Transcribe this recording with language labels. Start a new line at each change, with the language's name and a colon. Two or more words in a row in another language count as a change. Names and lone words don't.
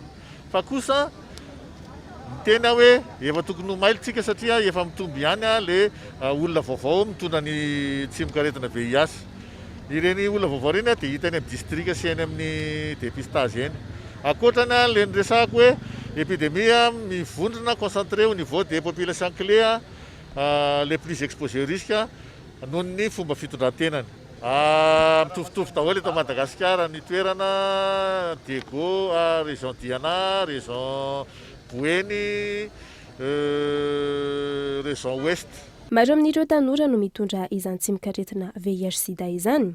Malagasy: Fa kosa tena hoe efa tokony ho mailitsika satria efa mitombo ihany le olona vaovao mitondra ny tsy mikaretina VIH. Ireny olona vaovao reny dia hita any amin'ny district sy any amin'ny dépistage eny. Akoatrana le niresahako hoe épidémie mivondrona
French: concentré au niveau des populations clés les plus exposées au risque
Malagasy: noho ny fomba fitondrantenany. Mitovitovy daholo eto Madagasikara ny toerana Diego, région Diana, région Boueny, région Ouest. Maro amin'ireo tanora no mitondra izany tsy mikaretina VIH/Sida izany.